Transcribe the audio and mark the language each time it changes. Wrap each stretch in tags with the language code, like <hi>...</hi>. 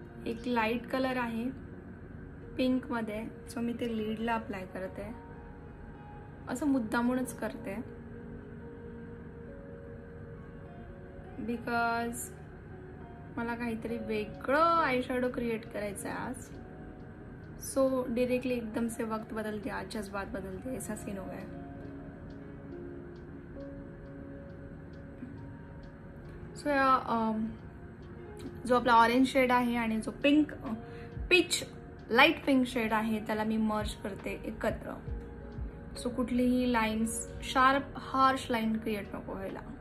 <mr>एक light colour आहे pink मध्ये, सो मी ते लीडला अप्लाय करते. असं मुद्दामूनच करते बिकॉज मला काहीतरी वेगळं आयशॅडो क्रिएट करायचं आहे आज.</mr> <hi>सो डायरेक्टली एकदम से वक्त बदल दिया, आज जज्बात बदल दिए, ऐसा सीन हो गया.</hi> <mr>सो जो आपला ऑरेंज शेड आहे आणि जो pink peach light pink shade आहे त्याला मी मर्ज करते एकत्र. सो कुठलीही lines, sharp harsh line create नको व्हायला.</mr>